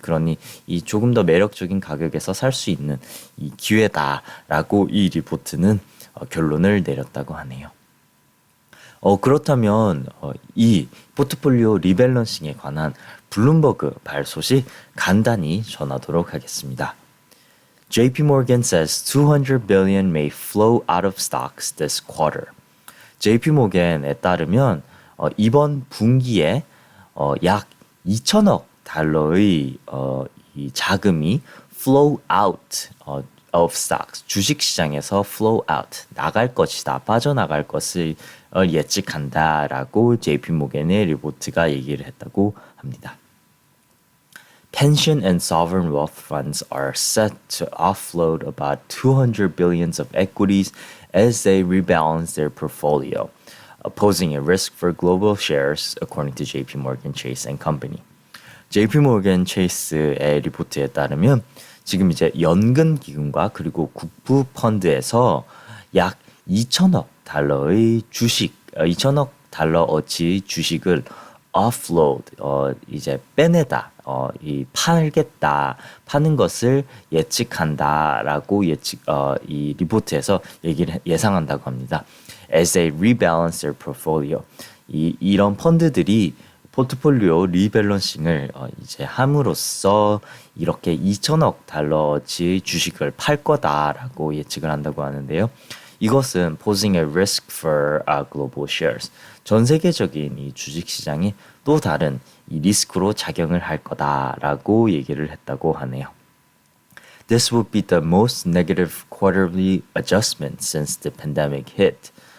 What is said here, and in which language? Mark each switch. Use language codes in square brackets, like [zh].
[ko] 그러니 이 조금 더 매력적인 가격에서 살 수 있는 이 기회다라고 이 리포트는 결론을 내렸다고 하네요. 그렇다면 이 포트폴리오 리밸런싱에 관한 블룸버그 발소식 간단히 전하도록 하겠습니다. [en] JP Morgan says 200 billion may flow out of stocks this quarter. [ko] JP 모겐에 따르면 이번 분기에 약 2천억 달러의 이 자금이 [en] flow out of stocks [ko] 주식 시장에서 [en] flow out [ko] 나갈 것이다 빠져나갈 것을 예측한다라고 JP 모겐의 리포트가 얘기를 했다고 합니다. [en] Pension and sovereign wealth funds are set to offload about 200 billions of equities as they rebalance their portfolio, posing a risk for global shares, according to JP Morgan Chase and Company. [ko] JP 모건 체이스의 리포트에 따르면 지금 이제 연금 기금과 그리고 국부 펀드에서 약 2천억 달러의 주식, 2천억 달러어치의 주식을 offload, 이제 빼내다, 팔겠다, 파는 것을 예측한다라고 이 리포트에서 예상한다고 합니다. [en] As they rebalance their portfolio, [ko] 이런 펀드들이 포트폴리오 리밸런싱을 이제 함으로써 이렇게 2천억 달러어치의 주식을 팔 거다라고 예측을 한다고 하는데요. 이것은 [en] posing a risk for global shares. [ko] 전 세계적인 이 주식 시장이 또 다른 이 리스크로 작용을 할 거다라고 얘기를 했다고 하네요. [en] This would be the most negative quarterly adjustment since the pandemic hit.